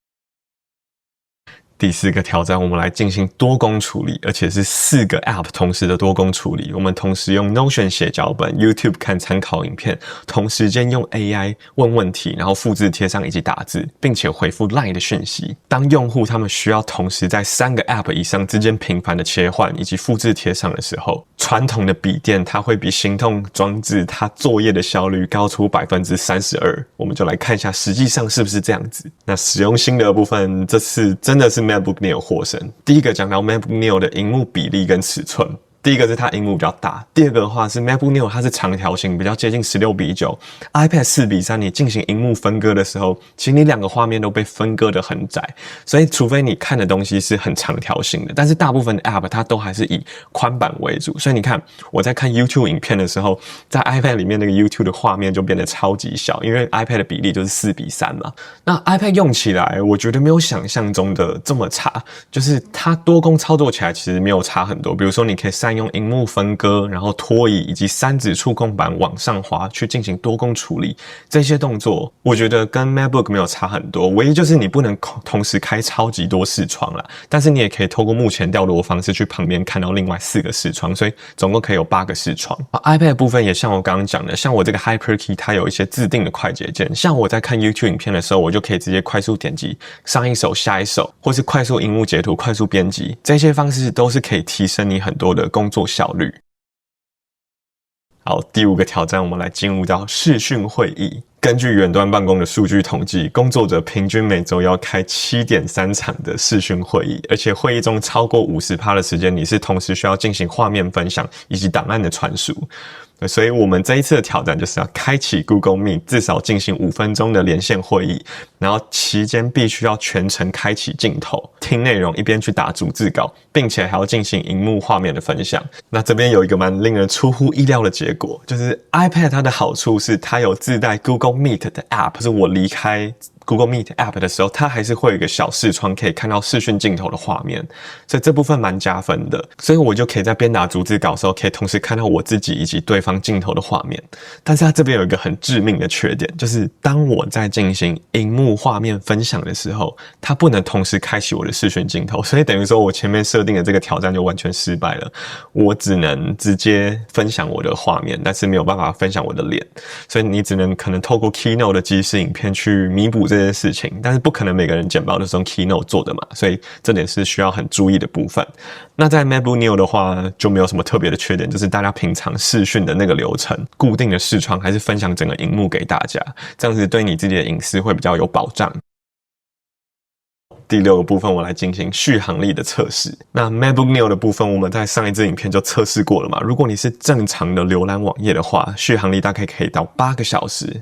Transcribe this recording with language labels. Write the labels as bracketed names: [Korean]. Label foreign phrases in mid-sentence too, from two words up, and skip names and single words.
[Chinese] 第四個挑戰，我們來進行多工處理，而且是4個 App 同時的多工處理。我們同時用 Notion 寫腳本 ，YouTube 看參考影片，同時間用 AI 問問題，然後複製貼上以及打字，並且回復 LINE 的訊息。當用戶他們需要同時在3個 App 以上之間頻繁的切換以及複製貼上的時候，傳統的筆電它會比行動裝置它作業的效率高出32%。我們就來看一下實際上是不是這樣子。那使用心得的部分，這次真的是MacBook Neo 獲勝。第一個講到 MacBook Neo 的螢幕比例跟尺寸。第一個是它熒幕比較大，第二個的話是 MacBook Neo 它是長條形，比較接近16:9 ，iPad 4:3，你進行熒幕分割的時候，其實你兩個畫面都被分割得很窄，所以除非你看的東西是很長條形的，但是大部分的 App 它都還是以寬版為主，所以你看我在看 YouTube 影片的時候，在 iPad 裡面那個 YouTube 的畫面就變得超級小，因為 iPad 的比例就是4:3嘛。那 iPad 用起來，我覺得沒有想象中的這麼差，就是它多工操作起來其實沒有差很多，比如說你可以善用熒幕分割，然後拖移以及3指觸控板往上滑去進行多工處理，這些動作我覺得跟 MacBook 沒有差很多，唯一就是你不能同時開超級多視窗啦，但是你也可以透過目前調度的方式去旁邊看到另外4個視窗，所以總共可以有8個視窗。iPad 的部分也像我剛剛講的，像我这個 HyperKey 它有一些自定的快捷鍵，像我在看 YouTube 影片的時候，我就可以直接快速點擊上一首下一首，或是快速熒幕截圖、快速編輯，這些方式都是可以提升你很多的工作效率。好，第5個挑戰，我們來進入到視訊會議。根據遠端辦公的數據統計，工作者平均每周要開7.3場的視訊會議，而且會議中超過50%的時間，你是同時需要進行畫面分享以及檔案的傳輸。所以我們這一次的挑戰就是要開啟 Google Meet， 至少進行5分鐘的連線會議，然後期間必須要全程開啟鏡頭，聽內容一邊去打逐字稿，並且還要進行熒幕畫面的分享。那這邊有一個蠻令人出乎意料的結果，就是 iPad 它的好處是它有自帶 Google Meet 的 App， 是我離開 Google Meet App 的時候，它還是會有一個小視窗可以看到視訊鏡頭的畫面，所以這部分蠻加分的。所以我就可以在邊打逐字稿的時候，可以同時看到我自己以及對方鏡頭的畫面。但是它這邊有一個很致命的缺點，就是當我在進行熒幕畫面分享的時候，它不能同時開啟我的視訊鏡頭，所以等於說我前面設定的這個挑戰就完全失敗了。我只能直接分享我的畫面，但是沒有辦法分享我的臉，所以你只能可能透過 Keynote 的即時影片去彌補這件事情，但是不可能每個人簡報都是用 Keynote 做的嘛，所以這點是需要很注意的部分。那在 MacBook Neo 的話就沒有什麼特別的缺點，就是大家平常視訊的那個流程，固定的視窗還是分享整個熒幕給大家，這樣子對你自己的隱私會比較有保障。第6個部分，我來進行續航力的測試。那 MacBook Neo 的部分，我們在上一支影片就測試過了嘛。如果你是正常的瀏覽網頁的話，續航力大概可以到8個小時。